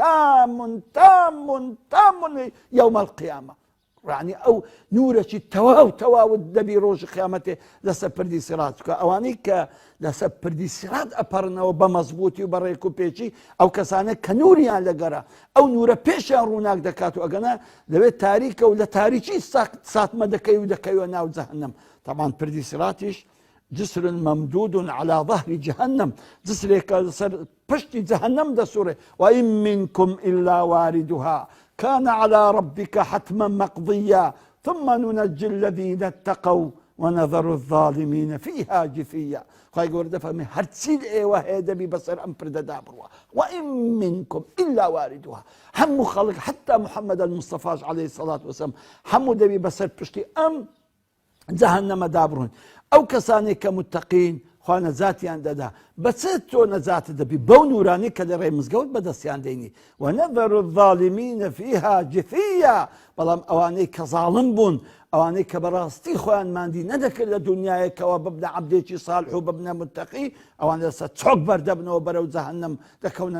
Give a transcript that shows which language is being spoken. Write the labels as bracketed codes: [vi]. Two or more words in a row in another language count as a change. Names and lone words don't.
[ar] تامون یەومە القیامە [ckb] يعني ئەو نورێکی تەواو دەبی ڕۆژی قیامەتێ لەسەر پردی سیرات بکە ئەوانەی کە لەسەر پردی سیرات ئەپەڕنەوە بە مەزبوطی و بە ڕێک و پێچی ئەو کەسانە کە نوریان لەگەرە ئەو نورە پێشیان ڕووناک دەکات و ئەگەنە دەوێت تاریکە و لە تاریکی ساتمە دەکەی و دەکەوە ناو جەهەنەم طبعا پردی سیراتیش [ar] جسر ممدود على ظهر جهنم [ckb] جسرێک لەسەر پشتی جەهەنەم [ar] دەسوڕێ وإن منكم إلا واردها كان على ربك حتما مقضيا ثم ننجي الذين اتقوا ونذر الظالمين فيها جثيا [ckb] خواهی گەورە دەفەرمێ هەرچی ئێوە هەیە دەبی بەسەر ئەم پردەدا بڕوە [ar] وإن منكم إلا واردها [ckb] هەموو خەڵک [ar] حتى محمد المصطفى عليه الصلاة والسلام [ckb] هەموو دەبی بەسەر پشتی ئەم جەهەنەمەدا بڕۆن ئەو کەسانێک کە متەقین خوا نەجاتیان دەدا بەچێت تۆ نەجاتت دەبی بەو نورانی کە لە ڕێ مزگەوت بەدەستیان دێنی [ar] وەنەذەر الظالمین فیها جثیا [ckb] بەڵام ئەوانەی کە زاڵم بوون ئەوانەی کە بەڕاستی خۆیان ماندی نەدەکرد لە دنیایەکەوە ببنە عەبدێکی ساڵح و ببنە متەقی ئەوان لەسەر چۆک بەردەبنەوە بەرەو جەهەنەم دەکەونە